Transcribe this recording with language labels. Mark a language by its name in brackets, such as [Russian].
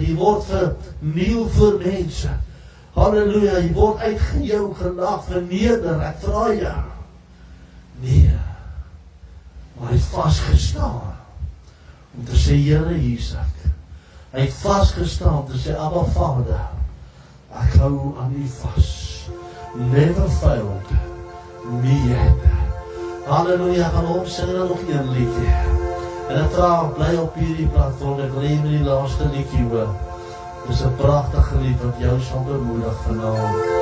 [Afrikaans] Jy word verniel voor mense. Halleluja, jy word uitgejou, gelag, verneder. Ek vra jou. Nee. Maar hy het vasgestaan. Om te sê, Here, hier's ek. Hy het vasgestaan om te sê, Abba Vader, ek hou aan U vas. [English] Never failed me yet. [Afrikaans] Halleluja, gaan ons sing nog een liedjie. En ek vra, bly op hierdie platform, ek wil met die laaste liedjie hoor. Dis 'n pragtige lied wat jou sal bemoedig vanaand.